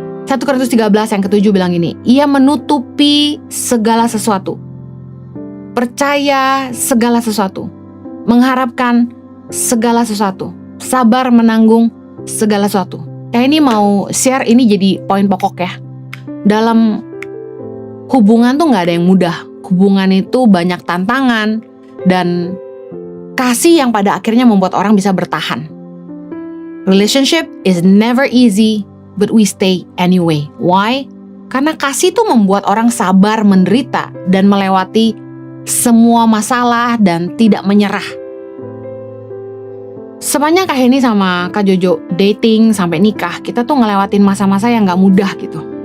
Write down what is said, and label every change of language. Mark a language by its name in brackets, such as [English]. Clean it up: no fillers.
[Indonesian] 1 Korintus 13 yang ke-7 bilang ini, ia menutupi segala sesuatu, percaya segala sesuatu, mengharapkan segala sesuatu, sabar menanggung segala sesuatu. Ini mau share, ini jadi poin pokok ya. Dalam hubungan tuh gak ada yang mudah. Hubungan itu banyak tantangan dan kasih yang pada akhirnya membuat orang bisa bertahan. [English] Relationship is never easy, but we stay anyway. Why? [Indonesian] Karena kasih itu membuat orang sabar menderita dan melewati semua masalah dan tidak menyerah. Sepanjang Kak Heni sama Kak Jojo dating sampai nikah, kita tuh ngelewatin masa-masa yang gak mudah gitu.